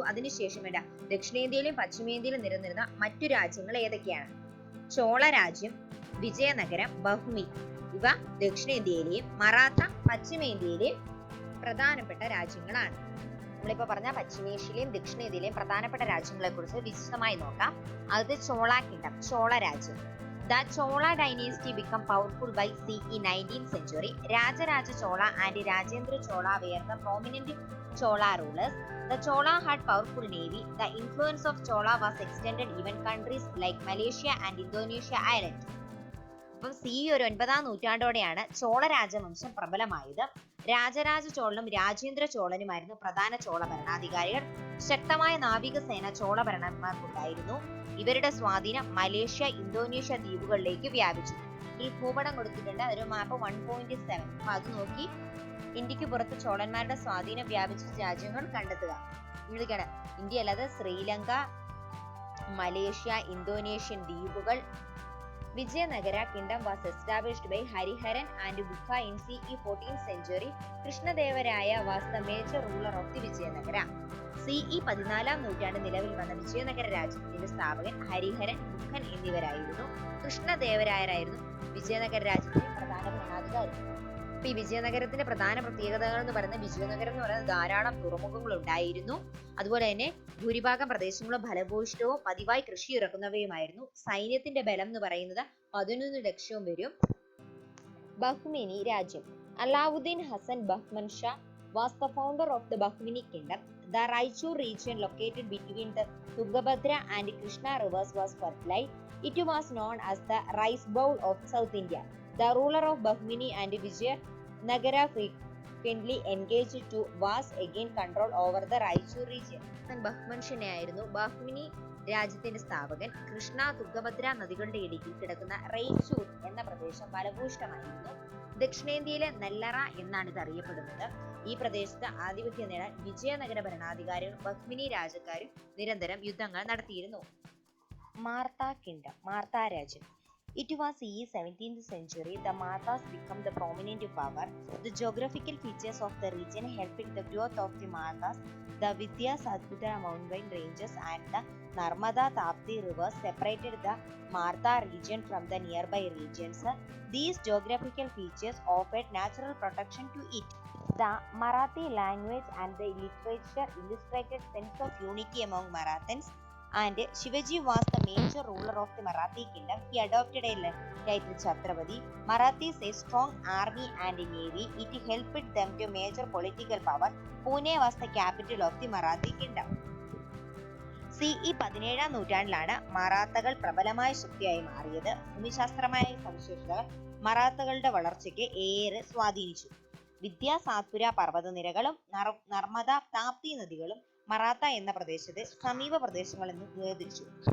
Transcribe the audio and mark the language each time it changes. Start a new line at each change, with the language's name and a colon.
Malayalam: അതിനുശേഷം ദക്ഷിണേന്ത്യയിലും പശ്ചിമേന്ത്യയിലും നിലനിരുന്ന മറ്റു രാജ്യങ്ങൾ ഏതൊക്കെയാണ്? ചോള രാജ്യം, വിജയനഗരം, ബഹ്മി ഇവ ദക്ഷിണേന്ത്യയിലെയും മറാത്ത പശ്ചിമേന്ത്യയിലെയും പ്രധാനപ്പെട്ട രാജ്യങ്ങളാണ്. നമ്മളിപ്പോ പറഞ്ഞ പശ്ചിമേഷ്യയിലെയും ദക്ഷിണേന്ത്യയിലെയും പ്രധാനപ്പെട്ട രാജ്യങ്ങളെ കുറിച്ച് വിശദമായി നോക്കാം. അത് ചോള കിങ്ഡം, ചോള രാജ്യം.
English: The Chola dynasty became powerful by CE 19th century. Rajaraja Chola and Rajendra Chola were the prominent Chola rulers. The Chola had powerful navy. The influence of Chola was extended even countries like Malaysia and Indonesia island.
Malayalam: അപ്പം CE ഒരു 9ാം നൂറ്റാണ്ടോടെയാണ് ചോള രാജവംശം പ്രബലമായത്. രാജരാജ ചോളനും രാജേന്ദ്ര ചോളനുമായിരുന്നു പ്രധാന ചോള ഭരണാധികാരികൾ. ശക്തമായ നാവിക സേന ചോള ഭരണന്മാർക്കുണ്ടായിരുന്നു. ഇവരുടെ സ്വാധീനം മലേഷ്യ, ഇന്തോനേഷ്യ ദ്വീപുകളിലേക്ക് വ്യാപിച്ചു. ഈ ഭൂപടം കൊടുത്തിട്ടുണ്ട്, ഒരു മാപ്പ് 1.7. അപ്പൊ അത് നോക്കി ഇന്ത്യക്ക് പുറത്ത് ചോളന്മാരുടെ സ്വാധീനം വ്യാപിച്ച രാജ്യങ്ങൾ കണ്ടെത്തുക. വിളിക്കണം, ഇന്ത്യ അല്ലാതെ ശ്രീലങ്ക, മലേഷ്യ, ഇന്തോനേഷ്യൻ ദ്വീപുകൾ,
English: Vijayanagara kingdom was established by Hariharan and Bukka in CE 14th century. Krishnadevaraya was the major ruler of the Vijayanagara.
Malayalam: CE 14-ാം നൂറ്റാണ്ട് നിലവിൽ വന്ന വിജയനഗര രാജ്യത്തിന്റെ സ്ഥാപകൻ ഹരിഹരൻ, ബുക്കൻ എന്നിവരായിരുന്നു. കൃഷ്ണദേവരായരായിരുന്നു വിജയനഗര രാജ്യത്തിന്റെ പ്രധാന ഭരണാധികാരി. ഈ വിജയനഗരത്തിന്റെ പ്രധാന പ്രത്യേകതകൾ എന്ന് പറയുന്നത് വിജയനഗരം എന്ന് പറയുന്നത് ധാരാളം തുറമുഖങ്ങൾ ഉണ്ടായിരുന്നു. അതുപോലെ തന്നെ ഭൂരിഭാഗം പ്രദേശങ്ങളും ഫലഭൂയിഷ്ഠവും പതിവായി കൃഷി ഇറക്കുന്നവയുമായിരുന്നു. സൈന്യത്തിന്റെ ബലം എന്ന് പറയുന്നത് 11 ലക്ഷം വരും. ബഹ്മിനി രാജ്യം.
English: Alauddin Hasan Bahman Shah was the founder of the Bahmani kingdom. The Raichur region located between the Tungabhadra and Krishna rivers was fertile. It was known as the rice bowl of South India. The ruler of Bahmani and Vijayanagara frequently engaged to wars again control over the Raichur region.
Malayalam: ബഹ്മൻ ഷായായിരുന്നു ബഹ്മിനി രാജ്യത്തിന്റെ സ്ഥാപകൻ. കൃഷ്ണ, തുംഗഭദ്ര നദികളുടെ ഇടയിൽ കിടക്കുന്ന റൈച്ചൂർ എന്ന പ്രദേശം ഫലഭൂയിഷ്ഠമായിരുന്നു. ദക്ഷിണേന്ത്യയിലെ നെല്ലറ എന്നാണ് ഇത് അറിയപ്പെടുന്നത്. ഈ പ്രദേശത്ത് ആധിപത്യം നേടാൻ വിജയനഗര ഭരണാധികാരികളും ബഹ്മിനി രാജാക്കാരും നിരന്തരം യുദ്ധങ്ങൾ നടത്തിയിരുന്നു. മാർത്ത കിങ്ഡം, മാർത്ത രാജ്യം.
English: It was in 17th century the Marthas became the prominent power. The geographical features of the region helped the growth of the Marthas. The Vindhya Satpura mountain ranges and the Narmada Tapti rivers separated the Martha region from the nearby regions. These geographical features offered natural protection to it. The Marathi language and the literature illustrated sense of unity among Marathans. And Shivaji was the major ruler of the Marathi kingdom. He adopted a title Chhatrapati. Marathis a strong army and navy. It helped them to major political power. Pune was the capital of the Marathi kingdom.
Malayalam: CE 17-ാം നൂറ്റാണ്ടിലാണ് മറാത്തകൾ പ്രബലമായ ശക്തിയായി മാറിയത്. ഭൂമിശാസ്ത്രമായ സവിശേഷതകൾ മറാത്തകളുടെ വളർച്ചയ്ക്ക് ഏറെ സ്വാധീനിച്ചു. വിദ്യാ സാത്പുര പർവ്വതനിരകളും നർമ്മദ താപ്തി നദികളും മറാത്ത എന്ന പ്രദേശത്തെ സമീപ പ്രദേശങ്ങളിൽ നിന്ന് വേർതിരിച്ചു.